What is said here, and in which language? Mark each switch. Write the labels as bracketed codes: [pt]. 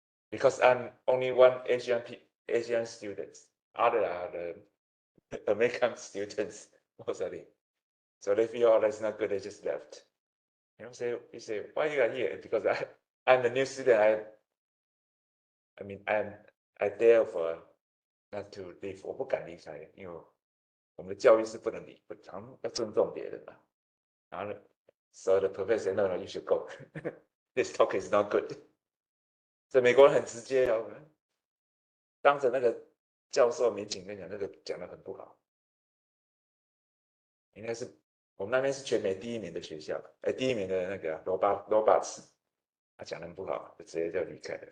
[en] Because I'm only one Asian student. Other are the American students, mostly. So they feel, oh, that's not good, they just left. You know, he say, why you are here? Because I'm the new student. I dare for not to leave. [zh] 我不敢离开，因为我们的教育是不能离，常要尊重别人嘛。然后呢 [en] ，so the professor said, no, you should go. This talk is not good. [zh] 这美国人很直接哦，当着那个教授面前跟讲，那个讲得很不好，应该是我们那边是全美第1名的学校，第1名的那个罗巴茨，他讲得很不好，就直接就离开了。